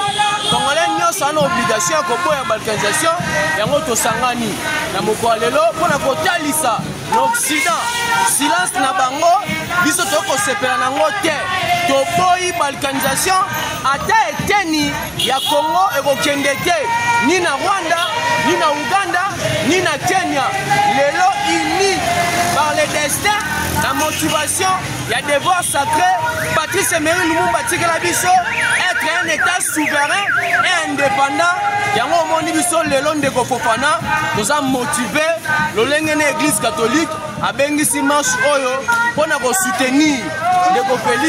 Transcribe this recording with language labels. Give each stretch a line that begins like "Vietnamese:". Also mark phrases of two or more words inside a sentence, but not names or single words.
Lingala: Congolais nyonso ana obligation ya koboya balkanisation yango tosangani na mokolo lelo mpona kotalisa
French: l'Occident silence
Lingala: na bango biso tokosepela nango te toboyi balkanisation ata eteni ya Congo ekokende te ni na Rwanda ni na Uganda ni na Kenya lelo
French: unis par le destin la motivation ya devoir sacré Patrice Emery Lumumba
Lingala: tikela biso
French: être un état souverain et indépendant
Lingala: yango omoni biso lelo ndeko Fofana toza motivé lolenge na
French: église catholique
Lingala: abengisi marche oyo mpona kosoutenir ndeko Félix